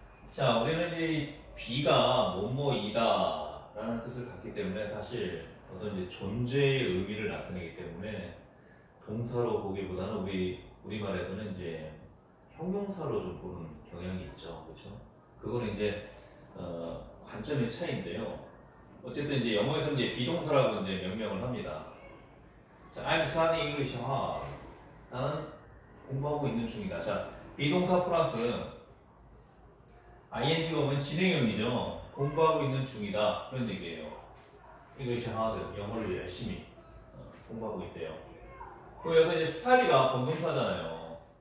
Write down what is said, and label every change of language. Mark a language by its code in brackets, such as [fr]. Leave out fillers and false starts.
[ko] 자, 우리는 이 비가 뭐뭐이다 라는 뜻을 갖기 때문에 사실 어떤 이제 존재의 의미를 나타내기 때문에 동사로 보기보다는 우리말에서는 이제 형용사로 좀 보는 경향이 있죠. 그렇죠? 그거는 이제 관점의 차이인데요. 어쨌든 이제 영어에서 이제 비동사라고 이제 명명을 합니다. [en] 자, I'm studying English hard. [ko] 나는 공부하고 있는 중이다. 자, 비동사 플러스 ing가 오면 진행형이죠. 공부하고 있는 중이다. 그런 얘기예요. [en] English hard. [ko] 영어를 열심히 공부하고 있대요. 그리고 여기서 이제 study가 본동사잖아요.